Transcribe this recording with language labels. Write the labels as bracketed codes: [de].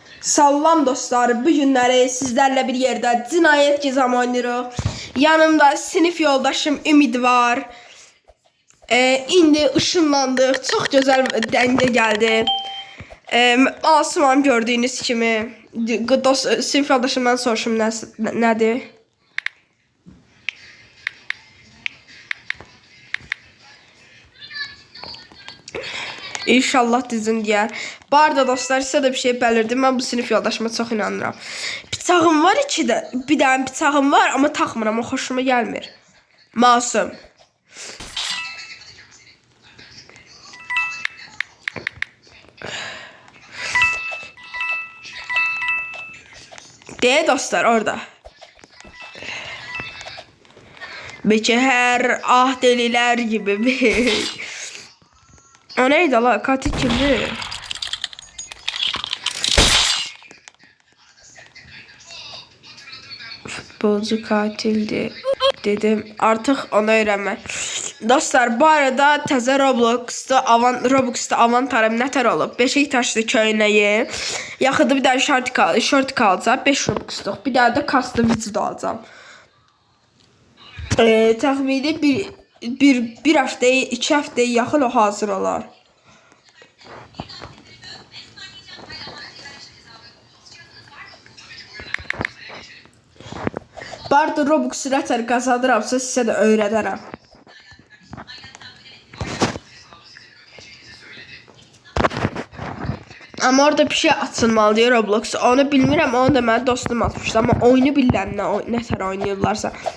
[az] Salam dostlar, bu günləri sizlərlə bir yerdə cinayət gizam oynayırıq. Yanımda sinif yoldaşım Ümid var. İndi ışınlandıq, çox gözəl dəngə gəldi. Asuman gördüyünüz kimi. Sinif yoldaşımdan soruşum nədir? İnşallah düzün deyər. Bu arada dostlar, sizə də bir şey belirdim. Mən bu sinif yoldaşıma çox inanıram. Bıçağım var içində. Bir dənə bıçağım var, amma taxmıram. O xoşuma gəlmir. Masum. Deyə dostlar orada. [tr] Belki hər ah delilər gibi bir. O neydi la? Katil kimdi? Futbolcu katildi dedim. Artık onu öğrenme. [az] Dostlar, bu arada təzə Roblox'da avantarım nətər olub? Beşiktaşlı köynəyi. Yaxında bir dənə short qalacaq. 5 Roblox'luq. Bir dənə də custom video alacağım. Təxmini bir haftaya, 2 haftaya yaxın o hazır olar. Bu arada Roblox'u nətər qazanıramsa sizə də öyrədərəm. [tr] Ama orada bir şey atılmalı diyor Roblox. [az] Onu bilmirəm, onu da mənim dostum atmışdı. Ama oyunu bilənlə nətər oynayırlarsa.